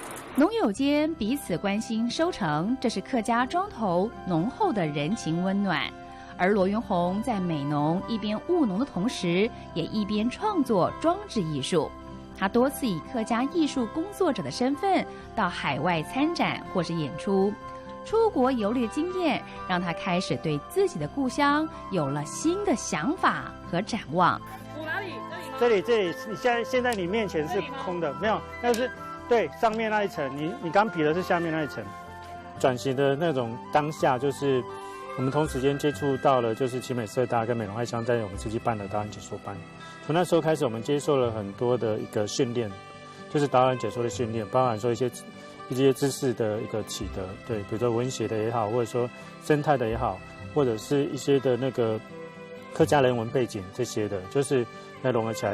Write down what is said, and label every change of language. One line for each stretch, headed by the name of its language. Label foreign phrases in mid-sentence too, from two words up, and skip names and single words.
Chinese: 農友間彼此關心收成，這是客家莊頭濃厚的人情溫暖。而羅元洪在美濃一邊務農的同時，也一邊創作裝置藝術。他多次以客家藝術工作者的身份到海外參展或是演出，出國遊歷的經驗讓他開始對自己的故鄉有了新的想法和展望。這裡，你現在你面前是空的，沒有，那是對上面那一層，你剛比的是下面那一層。轉型的那種當下，就是我們同時間接觸到了，就是奇美社大跟美濃愛鄉在我們自己辦的導覽解說班。從那時候開始，我們接受了很多的一個訓練，就是導覽解說的訓練，包含說一些知識的一個啟德，對，比如說文學的也好，或者說生態的也好，或者是一些的那個客家人文背景這些的，就是來融合起來。